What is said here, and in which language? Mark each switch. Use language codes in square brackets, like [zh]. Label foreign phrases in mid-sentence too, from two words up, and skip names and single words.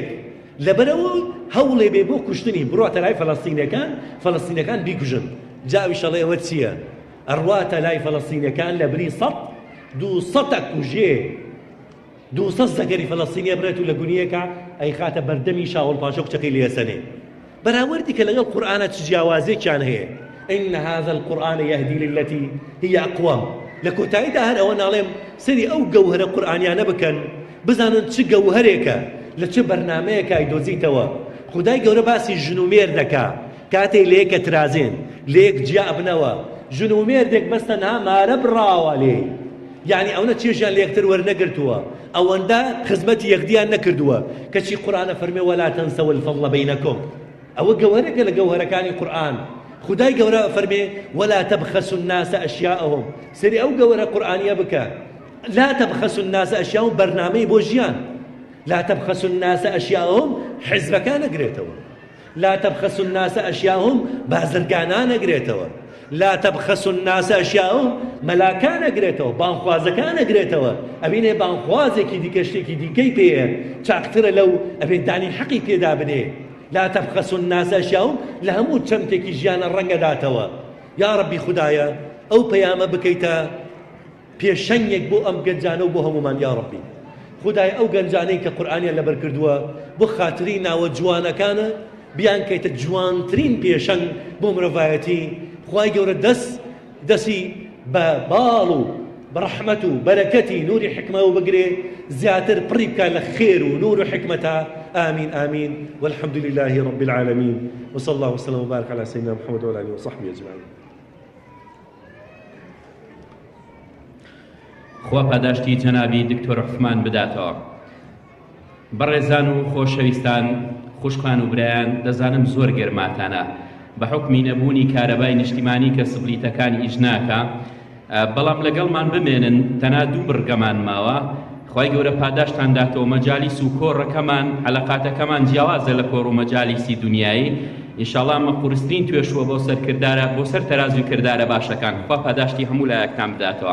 [ckb] لەبەرەوە هەوڵێ بێ بۆ کوشتنی، بڕاتە لای فەلەستینەکان بیکوژن. جا ئەویش ئەڵێ ئەوە چییە؟ ئەڕواتە لای فەلەستینەکان لە بری 200 کوژێ، 200 زەکەری فەلەستینیە بڕێت و لە گونیەکە ئەی خاتە بەردەمی شاول پاشا کچەکەی لێسەنێ. بەراوردی کە لەگەڵ قورئانە چ جیاوازێکیان هەیە. [ar] إن هذا القرآن يهدي للتي هي أقوم. [ckb] لە کۆتاییدا هەر ئەوە ناڵێم سەری ئەو گەوهرە قورئانیانە بکەن، بزانن چ گەوهرێکە، لە چه بەرنامەیەکە ئەیدۆزیتەوە. خودای گەورە باسی ژنومێر دەکا، کاتێ لەیەکە ترازێن، لەیەک جیا بنەوە، ژنومێردێک بەستەنها مارە بڕاوە لێ، یعنی ئەوە چێژیان لە یەکتر وەرنەگرتووە، ئەوەندە خزمەتی یەکدیان نەکردووە. کەچی قورئانە فەرمێ [ar] وەلا تەنسەو الفەضڵ بەینەکم. [ckb] ئەوە گەوهرێکە لە گەوهرەکانی قورئان. خدای گەورە فەرمێ [ar] ولا تبخسوا الناس أشياءهم. [ckb] سەری ئەو گەوهرە قورئانیە بکە، [ar] لا تبخسوا الناس أشياءهم [ckb] بەرنامەی بۆ ژیان. [ar] لا تبخسوا الناس أشياءهم [ckb] حزبەکان نەگرێتەوە، [ar] لا تبخسوا الناس أشياءهم [ckb] بازرگانان نەگرێتەوە. [ar] لا تبخسوا الناس أشياءهم [ckb] مەلاکان ئەگرێتەوە بانخوازەکان ئەگرێتەوە ئەبینێ بانخوازێکی دیکە شتێکی دیکەی پێیە چاکترە لەو ئەبێ دانی حەقی پێدا بدێ [ar] لا تبخسوا الناس أشياءهم [ckb] لە هەموو چەمتێکی ژیانە ڕەنگەداتەوە یا ڕەبی خودایە ئەو پەیامە بکەیتە پێشەنگێک بۆ ئەم گەنجانە و بۆ هەمومان یا ڕەبی خودای ئەو گەنجانەی کە قورئانیان لەبەر کردووە بۆ خاتری ناوە جوانەکانە بیان کەیتە جوانترین پێشەنگ بۆ مرۆڤایەتی خوای گەورە دەستی بە باڵ و بەڕەحمەت و بەرەکەتی نوری حکمە و بگرێ زیاتر پڕی بکە لە خێر و نور و حکمەتە [ar] آمين آمين والحمد لله رب العالمين وصلى الله وسلم وبارك على سيدنا محمد وعلى آله وصحبه أجمعين [ckb] خوا پاداشتی جەنابی دکتۆر عوسمان بداتەوە. بەڕێزان و خۆشەویستان خوشکان و برایان دەزانم زۆر گەرماتانە بە حکمی نەبوونی کارەبای نیشتیمانی کە سبلیتەکانی ئیش ناکە بەڵام لەگەڵمان بمێنن تەنها دوو بڕگەمان ماوە خوای گەورە پاداشتان داتەوە مەجالیس و کۆڕەکەمان عەلاقاتەکەمان جیاوازە لە کۆڕ و مەجالیسی دنیایی ئینشاڵڵا ئەمە قورسترین توێشوە بۆ سەر تەرازوی کردارە باشەکان خوا پاداشتی هەموو لایەکتان بداتەوە.